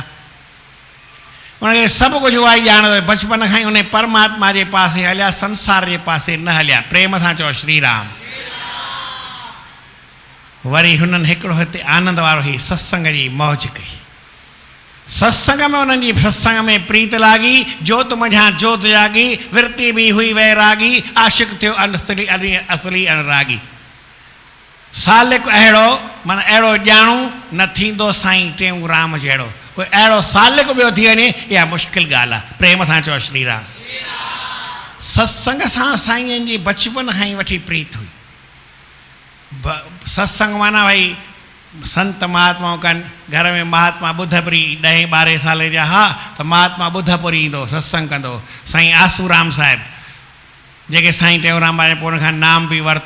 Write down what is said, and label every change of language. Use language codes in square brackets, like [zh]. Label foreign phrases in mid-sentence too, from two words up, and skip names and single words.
[sd] उनखे सभु कुझु उहा ई ॼाणंदो। बचपन खां ई उन परमात्मा जे पासे हलिया, संसार जे पासे न हलिया। प्रेम सां चओ श्री राम। वरी हुननि हिकिड़ो हिते आनंद वारो ई सत्संग जी मौज कई। सत्संग में उन्हनि जी सत्संग में प्रीत लागी, जोत मझां जोत जागी, विरती बि हुई वैरागी, आशिक थियो असली अनुरागी। सालिक अहिड़ो माना अहिड़ो ॼाणू न थींदो साईं टेऊंराम जहिड़ो। कोई अहिड़ो सालिक ॿियो थी वञे इहा मुश्किल ॻाल्हि आहे। प्रेम सां चओ श्री राम। सत्संग सां साईं जी बचपन खां ई वठी प्रीत हुई। सत्संग माना भई संत महात्माऊं कनि। घर में महात्मा ॿुधपुरी 10-12 साल जा हा त महात्मा ॿुधपुरी ईंदो सत्संग कंदो। साईं आसूराम साहिबु जेके साईं टेऊंराम वारे पोइ हुन खां नाम बि वरितो।